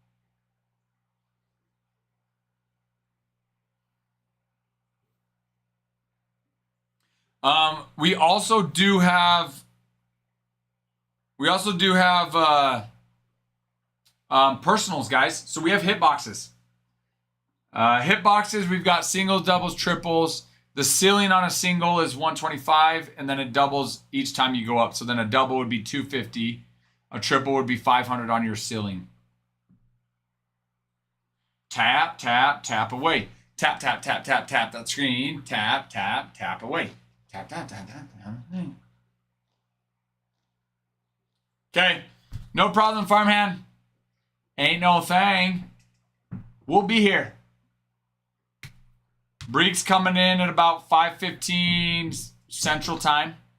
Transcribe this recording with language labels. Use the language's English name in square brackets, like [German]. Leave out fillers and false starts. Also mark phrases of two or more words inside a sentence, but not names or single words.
[English] We also do have personals, guys. So we have hit boxes. Hit boxes, we've got singles, doubles, triples. The ceiling on a single is 125, and then it doubles each time you go up. So then a double would be 250. A triple would be 500 on your ceiling. Tap, tap, tap away. Tap, tap, tap, tap, tap that screen. Tap, tap, tap away. Tap, tap, tap, tap, tap. Okay, no problem, farmhand. Ain't no thing. We'll be here. Breek's coming in at about 5:15 Central Time.